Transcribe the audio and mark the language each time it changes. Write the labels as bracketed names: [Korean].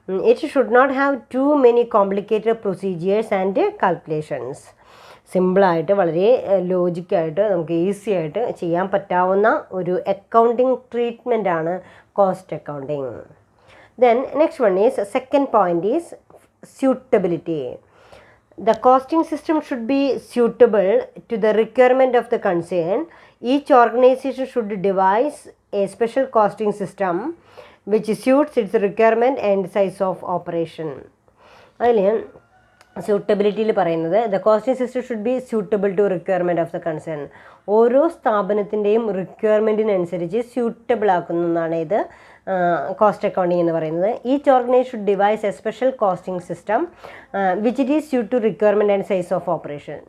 [English] It should not have too many complicated procedures and calculations. [Malayalam] സിമ്പിളായിട്ട് വളരെ ലോജിക്കായിട്ട് നമുക്ക് easy ആയിട്ട് ചെയ്യാൻ പറ്റാവുന്ന ഒരു accounting ട്രീറ്റ്മെൻറ്റാണ് cost accounting. [English] Then next one is, second point is suitability. The costing system should be suitable to the requirement of the concern. Each organization should devise a special costing system which suits its requirement and size of operation. [Malayalam] അതിൽ സ്യൂട്ടബിലിറ്റിയിൽ പറയുന്നത് [English] The costing system should be suitable to requirement of the concern. [Malayalam] ഓരോ സ്ഥാപനത്തിൻ്റെയും റിക്വയർമെൻറ്റിനനുസരിച്ച് suitable ആക്കുന്നതാണ് ഇത് [English] cost accounting [Malayalam] എന്ന് പറയുന്നത്. [English] Each organize should devise a special costing system which it is suit to requirement and size of operation.